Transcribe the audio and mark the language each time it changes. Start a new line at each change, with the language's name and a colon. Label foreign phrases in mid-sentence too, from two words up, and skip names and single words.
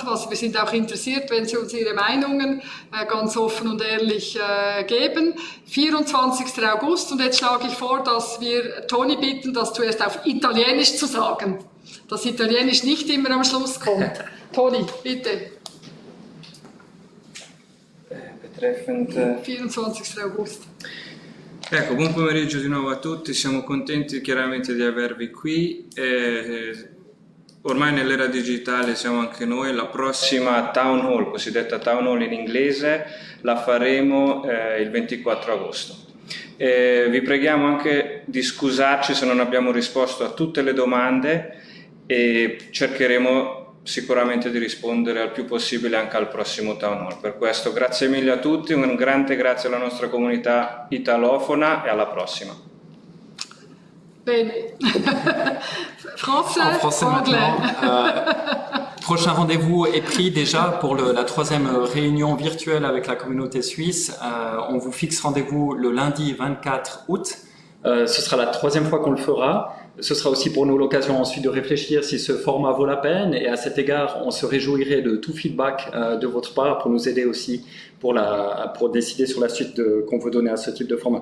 German: Also wir sind auch interessiert, wenn Sie uns Ihre Meinungen ganz offen und ehrlich geben. 24. August und jetzt schlage ich vor, dass wir Toni bitten, das zuerst auf Italienisch zu sagen, dass Italienisch nicht immer am Schluss kommt. Toni, bitte. Betreffend
Italian: 24 agosto. Ecco, buon pomeriggio di nuovo a tutti, siamo contenti chiaramente di avervi qui. Ormai nell'era digitale siamo anche noi, la prossima
English: Town Hall,
Italian: cosiddetta
English: Town Hall
Italian: in inglese, la faremo il 24 agosto. Vi preghiamo anche di scusarci se non abbiamo risposto a tutte le domande e cercheremo sicuramente di rispondere al più possibile anche al prossimo
English: Town Hall.
Italian: Per questo grazie mille a tutti, un grande grazie alla nostra comunità italofona e alla prossima. Bene.
French: Français, en français anglais. Prochain rendez-vous est pris déjà pour la troisième réunion virtuelle avec la communauté suisse. On vous fixe rendez-vous le lundi 24 août. Ce sera la troisième fois qu'on le fera. Ce sera aussi pour nous l'occasion ensuite de réfléchir si ce format vaut la peine et à cet égard, on se réjouirait de tout feedback de votre part pour nous aider aussi pour décider sur la suite qu'on veut donner à ce type de format.